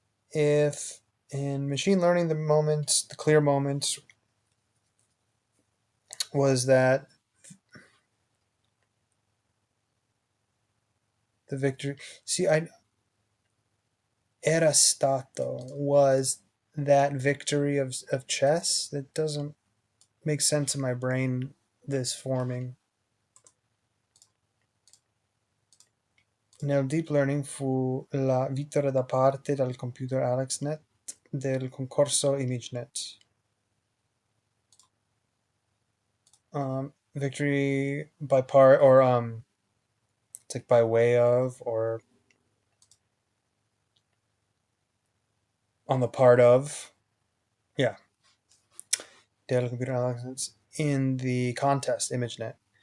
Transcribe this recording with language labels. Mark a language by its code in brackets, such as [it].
[en] If in machine learning, the clear moment was that the victory. [it] Era stato [en] was that victory of chess. That doesn't make sense in my brain, this forming. [it] Nel deep learning fu la vittoria da parte del computer AlexNet del concorso ImageNet. [en] Victory by part, or it's like by way of, or on the part of, yeah, [it] del computer [en] AlexNet in the contest ImageNet.